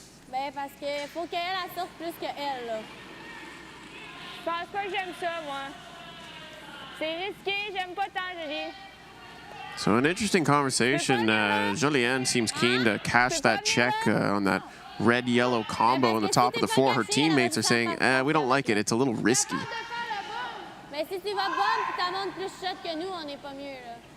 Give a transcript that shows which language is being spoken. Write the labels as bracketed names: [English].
[French] Ben parce que faut qu'elle sorte plus que elle là. Je pense pas que j'aime ça moi. C'est risqué, j'aime pas tant Julie. [English] So an interesting conversation. Julianne seems keen to cash that check on that red-yellow combo on the top of the four. Her teammates are saying, we don't like it. It's a little risky. [French] Mais si tu vas bombe puis t'as plus shot que nous, on n'est pas mieux là.